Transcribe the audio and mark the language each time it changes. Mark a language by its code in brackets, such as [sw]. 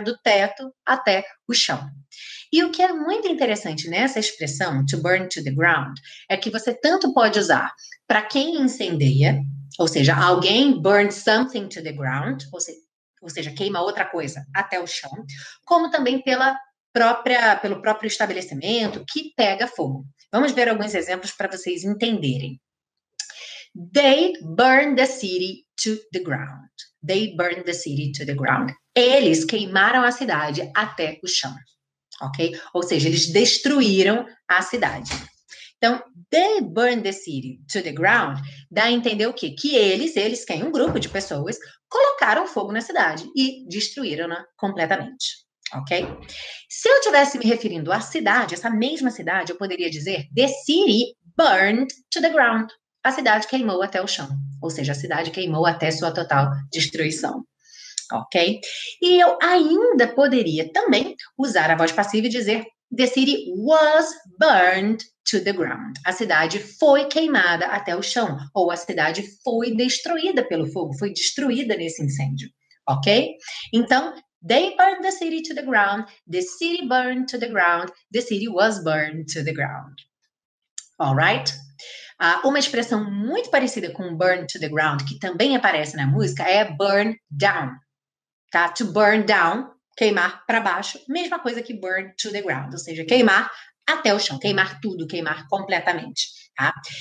[pt] Do teto até o chão. E o que é muito interessante nessa expressão, [en] to burn to the ground, [pt] é que você tanto pode usar para quem incendeia, ou seja, alguém [en] burn something to the ground, [pt] ou seja, queima outra coisa até o chão, como também pelo próprio estabelecimento que pega fogo. Vamos ver alguns exemplos para vocês entenderem. [en] They burned the city to the ground. They burned the city to the ground. [pt] Eles queimaram a cidade até o chão. Ok? Ou seja, eles destruíram a cidade. Então, [en] they burned the city to the ground, [pt] dá a entender o quê? Que eles quem? Um grupo de pessoas, colocaram fogo na cidade e destruíram-na completamente. Ok? Se eu estivesse me referindo à cidade, essa mesma cidade, eu poderia dizer [en] the city burned to the ground. [pt] A cidade queimou até o chão. Ou seja, a cidade queimou até sua total destruição. Ok? E eu ainda poderia também usar a voz passiva e dizer [en] the city was burned to the ground. [pt] A cidade foi queimada até o chão, ou a cidade foi destruída pelo fogo, foi destruída nesse incêndio. Ok? [en] Então, they burned the city to the ground, the city burned to the ground, the city was burned to the ground. Alright? [pt] Uma expressão muito parecida com [en] burn to the ground, [pt] que também aparece na música, é [en] burn down. [pt] Tá? [en] To burn down, [pt] queimar para baixo, mesma coisa que [en] burn to the ground, [pt] ou seja, queimar até o chão, queimar tudo, queimar completamente, tá?